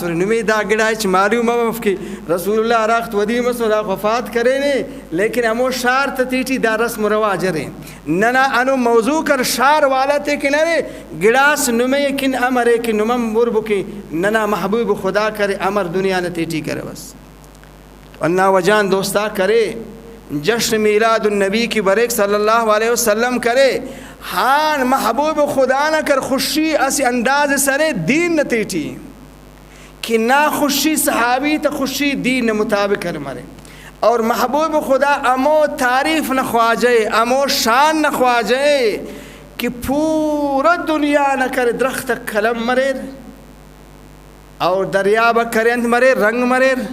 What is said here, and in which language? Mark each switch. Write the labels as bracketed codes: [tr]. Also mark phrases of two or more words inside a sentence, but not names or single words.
[brh] ورے نمی دا گڑائی چھ معلوم مفکی رسول اللہ راخت ودیم اسم راخ وفات کرے نے لیکن ہمو شار تتیٹی دا رسم رواج رہے ننا انو موضوع کر شار والا تے کہ نرے گڑاس نمی کن امرے کہ نمم مربو کی ننا محبوب خدا کرے امر دنیا نتیٹی کرے بس اللہ وجان دوستا کرے جشن میلاد النبی کی بریک [ar] صلی اللہ علیہ [brh] وسلم کرے ہاں محبوب خدا نہ کر خوشی اسی انداز سرے دین نتیٹی کہ نہ خوشی صحابی تا خوشی دین مطابق کر مرے اور محبوب خدا امو تعریف نہ خواجے امو شان نہ خواجے کہ پورا دنیا نہ کر درخت کلم مرے اور دریاب کرند مرے رنگ مرے